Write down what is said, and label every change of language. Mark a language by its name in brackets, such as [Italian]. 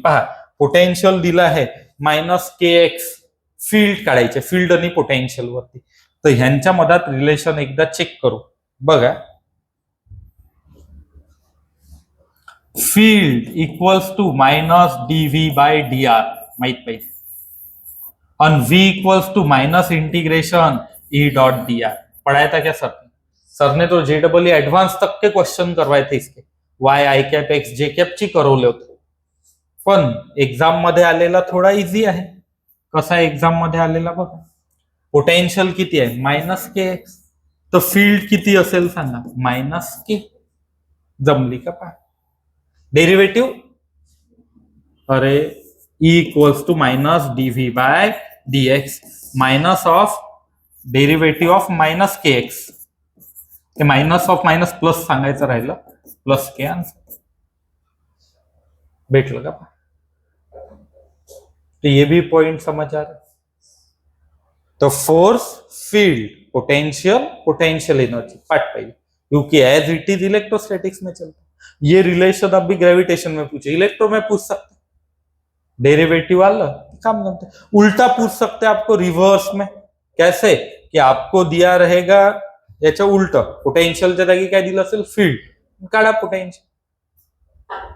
[Marathi] पहा पोटेंशियल दिला आहे -kx, फील्ड काढायचे, फील्ड आणि पोटेंशियल वरती, तर ह्यांच्या मधात रिलेशन एकदा चेक करू बघा। फील्ड इक्वल्स टू -dv/dr माहित पाहिजे, [Hindi] और v इक्वल्स टू -इंटीग्रेशन पढ़ाया था क्या सर ने तो JEE एडवांस तक के क्वेश्चन करवाए थे इसके, [Marathi] y i cap x j cap ची करवले होते, पण एग्जाम मध्ये आलेला थोडा इझी आहे। कसा एग्जाम मध्ये आलेला बघा, पोटेंशियल किती आहे -kx, तर फील्ड किती असेल सांगा, मायनस के. जमली का पहा. डेरिव्हेटिव्ह, अरे E equals to minus DV bye dx minus of derivative of minus K x. ते मायनस ऑफ मायनस प्लस सांगायचं राहिलं, प्लस के आन्सर. भेटलं का. [Hindi] तो ये भी पॉइंट समझ आ रहा है. तो force, field, potential, potential energy part पाइए, क्योंकि एज इट इज इलेक्ट्रोस्टैटिक्स में चलता है. ये रिलेशन अब भी ग्रेविटेशन में पूछे, इलेक्ट्रो में पूछ सकते, डेरिवेटिव वाला काम करते. उल्टा पूछ सकते आपको रिवर्स में. कैसे कि आपको दिया रहेगा [Marathi] याच्या उलट, पोटेन्शियलच्या जागी काय दिलं असेल, फील्ड, काढा पोटेन्शियल.